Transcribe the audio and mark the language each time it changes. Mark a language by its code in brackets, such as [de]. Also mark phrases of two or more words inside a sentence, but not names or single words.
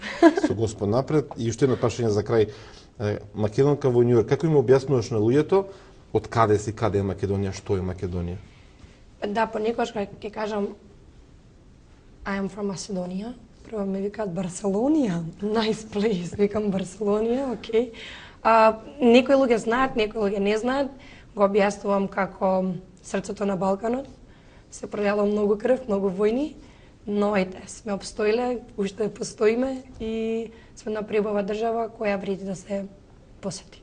[mk] Со Господ напред. И уште едно прашање за крај. Македонка во Њујорк, како им објаснуваш на луѓето од каде си, каде е Македонија, што е Македонија? Да, понекогаш ќе кажам [en] I am from Macedonia. [mk] Прво ме викаат Барселонија, [en] nice place, [mk] викам Барселонија, окей. Некои луѓе знаат, некои луѓе не знаат. Го објаснувам како срцето на Балканот. Се пролило многу крв, многу војни, но ете, сме обстоиле, уште постоиме и сме на прибава држава која вреди да се посети.